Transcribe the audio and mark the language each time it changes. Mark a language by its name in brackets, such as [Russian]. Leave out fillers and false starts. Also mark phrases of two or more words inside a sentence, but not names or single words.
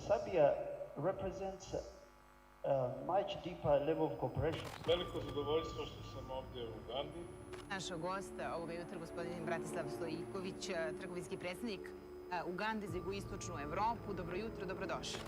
[English] here represents a much deeper level of cooperation. [Bosnian] Veliko zadovoljstvo što sam ovdje u Ugandi. Naš gost ovoga jutra, gospodin Bratislav Stojiković, trgovinski predsjednik Ugande za jugoistočnu Evropu. Dobro jutro, dobrodošli.